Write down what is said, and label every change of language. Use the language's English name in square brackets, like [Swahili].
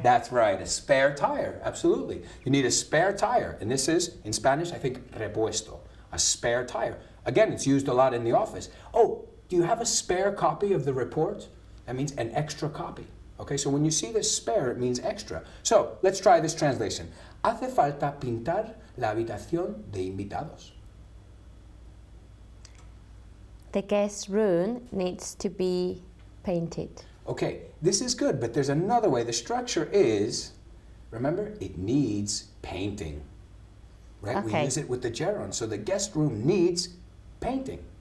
[English] That's right, a spare tire, absolutely. You need a spare tire, and this is, in Spanish, I think, repuesto, a spare tire. Again, it's used a lot in the office. Oh, do you have a spare copy of the report? That means an extra copy. Okay, so when you see this spare, it means extra. So, let's try this translation. [Spanish] Hace falta pintar la habitación de invitados. [English] The guest room needs to be painted. Okay, this is good, but there's another way. The structure is, remember, it needs painting. Right? Okay. We use it with the gerund. So the guest room needs painting.